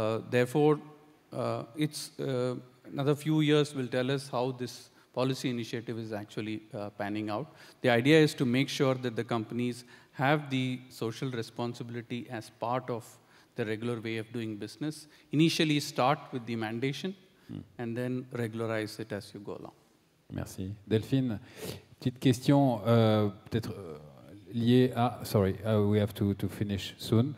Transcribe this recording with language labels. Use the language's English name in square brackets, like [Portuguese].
[English] Therefore, another few years will tell us how this policy initiative is actually panning out. The idea is to make sure that the companies have the social responsibility as part of the regular way of doing business. Initially start with the mandation and then regularize it as you go along. [French] Merci. Delphine, petite question peut-être liée à... [English] Sorry, we have to finish soon.